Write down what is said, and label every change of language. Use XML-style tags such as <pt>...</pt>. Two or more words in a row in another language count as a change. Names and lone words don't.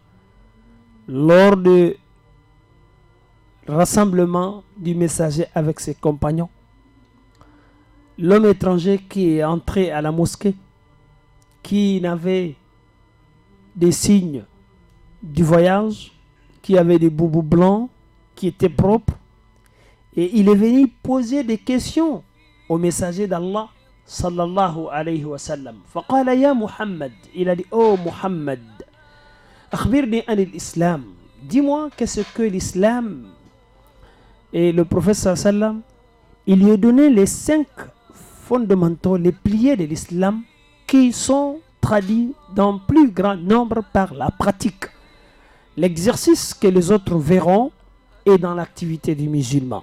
<fr>Lors du rassemblement du messager avec ses compagnons, l'homme étranger qui est entré à la mosquée, qui n'avait des signes du voyage, qui avait des boubous blancs, qui étaient propres, et il est venu poser des questions au messager d'Allah</fr> <ar>صلى الله عليه وسلم. فقال يا محمد,</ar> <fr>il a dit:</fr> <ar>oh محمد، أخبرني عن الإسلام,</ar> <fr>dis-moi qu'est-ce que l'islam. Et le prophète</fr> <ar>صلى الله عليه وسلم,</ar> <fr>il lui a donné les 5 fondamentaux, les piliers de l'islam, qui sont traduits dans plus grand nombre par la pratique. L'exercice que les autres verront est dans l'activité du musulman.</fr>